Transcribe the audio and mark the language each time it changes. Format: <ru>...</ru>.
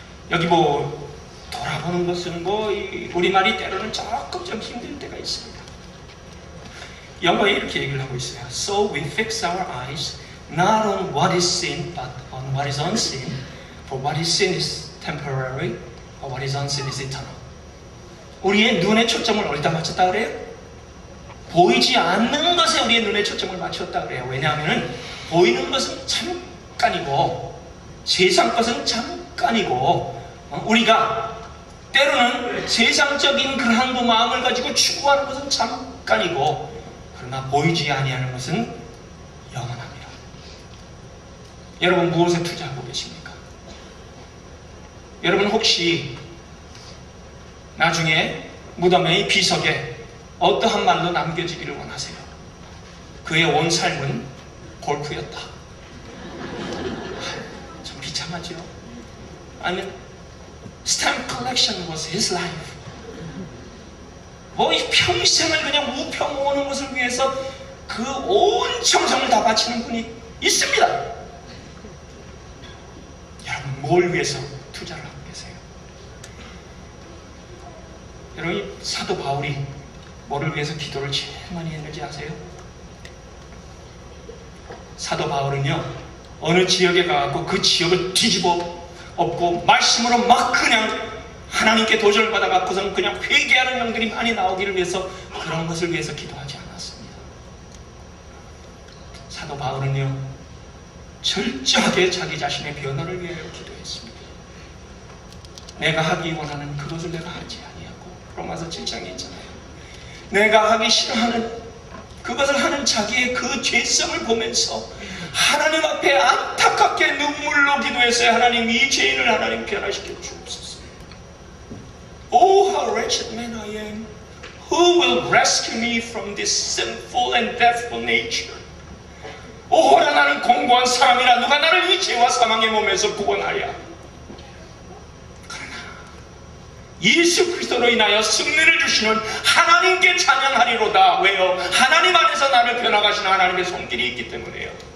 <ko>여기 돌아보는 것은 우리말이 때로는 조금 좀 힘들 때가 있습니다. 영어에 이렇게 얘기를 하고 있어요.</ko> <en>So we fix our eyes not on what is seen but on what is unseen. For what is seen is temporary, but what is unseen is eternal.</en> <ko>우리의 눈의 초점을 어디다 맞췄다 그래요? 보이지 않는 것에 우리의 눈의 초점을 맞췄다 그래요. 왜냐하면 보이는 것은 잠깐이고 세상 것은 잠깐이고 우리가 때로는 세상적인 그러한 그 마음을 가지고 추구하는 것은 잠깐이고 그러나 보이지 아니하는 것은 영원합니다. 여러분 무엇에 투자하고 계십니까? 여러분 혹시 나중에 무덤의 비석에 어떠한 말로 남겨지기를 원하세요? 그의 온 삶은 골프였다. 좀 비참하죠? 아니면</ko> <en>stamp collection was his life.</en> <ko>이 평생을 그냥 우표 모으는 것을 위해서 그 온 정성을 다 바치는 분이 있습니다. 여러분 뭘 위해서 투자를 하고 계세요? 여러분 사도 바울이 뭐를 위해서 기도를 제일 많이 했는지 아세요? 사도 바울은요 어느 지역에 가서 그 지역을 뒤집어 없고 말씀으로 막 그냥 하나님께 도전을 받아갖고선 그냥 회개하는 영들이 많이 나오기를 위해서 그런 것을 위해서 기도하지 않았습니다. 사도 바울은요 철저하게 자기 자신의 변화를 위하여 기도했습니다. 내가 하기 원하는 그것을 내가 하지 아니하고 로마서 7장에 있잖아요. 내가 하기 싫어하는 그것을 하는 자기의 그 죄성을 보면서 하나님 앞에 안타깝게 눈물로 기도했어요. 하나님 이 죄인을 하나님 변화시켜 주옵소서.</ko> <en>Oh, how wretched man I am. Who will rescue me from this sinful and deathful nature?</en> <ko>오호라 나는 공고한 사람이라 누가 나를 이 죄와 사망의 몸에서 구원하랴. 그러나 예수 그리스도로 인하여 승리를 주시는 하나님께 찬양하리로다. 왜요? 하나님 안에서 나를 변화가시는 하나님의 손길이 있기 때문에요.</ko>